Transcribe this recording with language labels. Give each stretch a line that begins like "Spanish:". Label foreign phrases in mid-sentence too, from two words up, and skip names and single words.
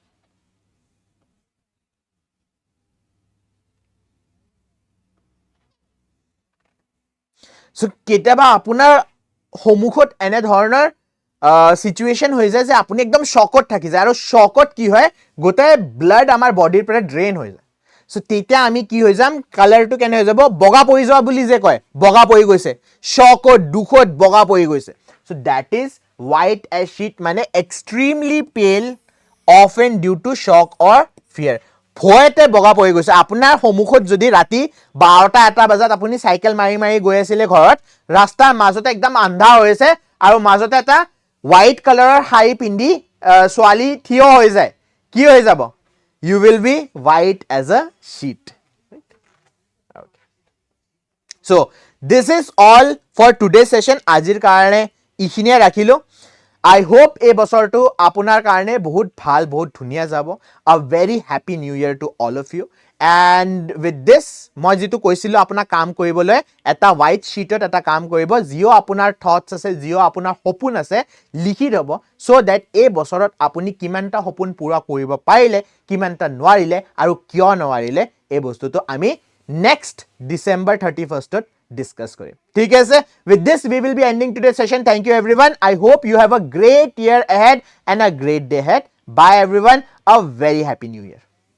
Assamese: সো কেতিয়াবা আপোনাৰ সন্মুখত এনে ধৰণৰ সিচুৱেশ্যন হৈ যায় যে আপুনি একদম শকত থাকি যায়, আৰু শকত কি হয়, গোটেই ব্লাড আমাৰ বডিৰ পৰা ড্ৰেইন হৈ যায়। সো তেতিয়া আমি কি হৈ যাম, কালাৰটো কেনে হৈ যাব, বগা পৰি যোৱা বুলি যে কয়, বগা পৰি গৈছে, শকত দুখত বগা পৰি গৈছে।
English: So that is white as sheet, মানে extremely pale, often due to shock or fear,
Assamese: ভয়তে বগা পৰি গৈছে। আপোনাৰ সন্মুখত যদি ৰাতি 12টা-1টা বজাত আপুনি চাইকেল মাৰি মাৰি গৈ আছিলে ঘৰত, ৰাস্তাৰ মাজতে একদম আন্ধা হৈছে আৰু মাজতে এটা
English: white colour
Assamese: শাৰী পিন্ধি ছোৱালী থিয় হৈ যায়, কি হৈ যাব?
English: You will be white as a sheet. So this is all for today session.
Assamese: আজিৰ কাৰণে এইখিনিয়ে ৰাখিলোঁ।
English: I hope
Assamese: এই বছৰটো আপোনাৰ কাৰণে বহুত ভাল, বহুত ধুনীয়া যাব।
English: A very happy new year to all of you. And with this,
Assamese: মই যিটো কৈছিলোঁ আপোনাক কাম কৰিবলৈ, এটা
English: white sheet
Assamese: এটা কাম কৰিব, যিও আপোনাৰ থটছ আছে, যিও আপোনাৰ সপোন আছে, লিখি থ'ব,
English: so that
Assamese: এই বছৰত আপুনি কিমানটা সপোন পূৰা কৰিব পাৰিলে, কিমানটা নোৱাৰিলে, আৰু কিয় নোৱাৰিলে, এই বস্তুটো আমি নেক্সট December 31st discuss
Hindi: करे। ठीक है
Assamese: sir?
English: With this we will be ending today's session. Thank you everyone. I hope you have a great year ahead and a great day ahead. Bye everyone. A very happy new year.